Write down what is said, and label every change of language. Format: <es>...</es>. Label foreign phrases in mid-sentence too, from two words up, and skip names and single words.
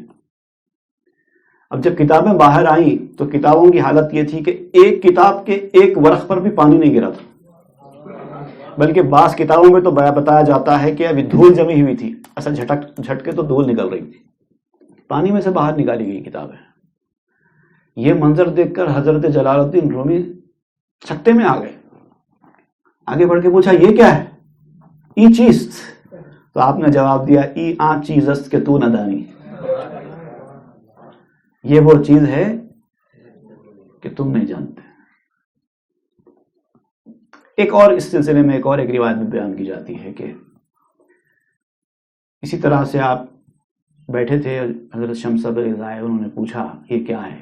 <ur>اب جب کتابیں باہر آئیں تو کتابوں کی حالت یہ تھی کہ ایک کتاب کے ایک ورق پر بھی پانی نہیں گرا تھا، بلکہ بعض کتابوں میں تو بتایا جاتا ہے کہ ابھی دھول جمی ہوئی تھی، ایسا جھٹکے تو دھول نکل رہی تھی، پانی میں سے باہر نکالی گئی کتابیں. یہ منظر دیکھ کر حضرت جلال الدین رومی چھکتے میں آ گئے. آگے بڑھ کے پوچھا، یہ کیا ہے؟</ur> <fa>ای چیز.</fa> <ur>تو آپ نے جواب دیا،</ur> <fa>ای آن چیز است کہ تو ندانی،</fa> <ur>یہ وہ چیز ہے کہ تم نہیں جانتے. ایک اور اس سلسلے میں ایک روایت میں بیان کی جاتی ہے کہ اسی طرح سے آپ بیٹھے تھے، حضرت شمس تبریزی آئے، انہوں نے پوچھا یہ کیا ہے؟</ur>